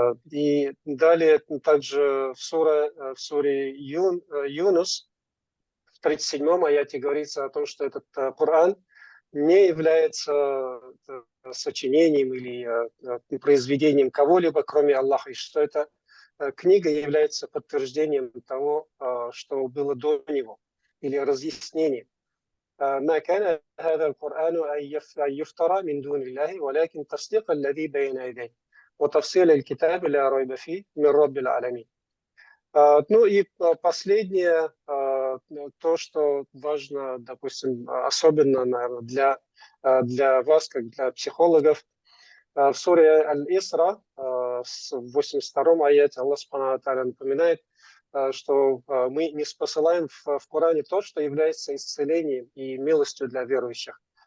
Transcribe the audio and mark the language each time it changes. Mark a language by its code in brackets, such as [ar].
[ru] И далее также в суре Юнус, в 37-м аяте говорится о том, что этот Коран не является сочинением или произведением кого-либо, кроме Аллаха, и что эта книга является подтверждением того, что было до него, или разъяснением. [ar] ما كان هذا القرآن أن يفترى من دون الله ولكن تصديق الذي بين يديه وتفصيل الكتاب لا ريب فيه من رب العالمين. [ru] Ну и последнее, то, что важно, допустим, особенно, наверное, для вас, как для психологов, в суре Аль-Исра, в 82-м аяте Аллах Субхану ва Тааля напоминает, что мы не спосылаем в Коране то, что является исцелением и милостью для верующих.